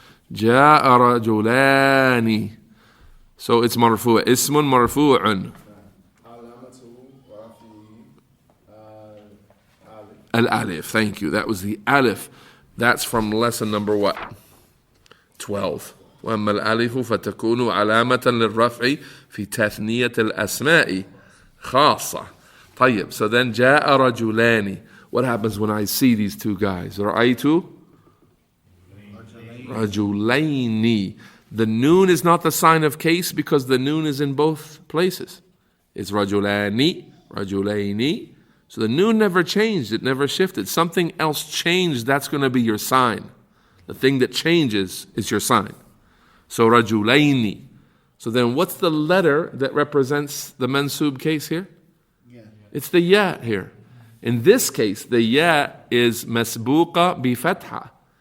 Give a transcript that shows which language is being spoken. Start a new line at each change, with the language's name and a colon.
Arabic: جاء رجلان.
English: So it's marfu'a.
Arabic: اسم مرفوع.
English: Al-alif. Thank you. That was the alif. That's from lesson number what? 12.
Arabic: وأما الألف فتكون علامة للرفع في تثنية الأسماء خاصة. طيب.
English: So then
Arabic: جاء رجلان.
English: What happens when I see these two guys?
Arabic: رأيت رجلين.
English: The noon is not the sign of case because the noon is in both places. It's رجلان, رجلين. So the noon never changed. It never shifted. Something else changed. That's going to be your sign. The thing that changes is your sign. So رجلين. So then what's the letter that represents the mansoob case here? Yeah. It's the ya here. In this case, the ya is masbuqa bi fatha.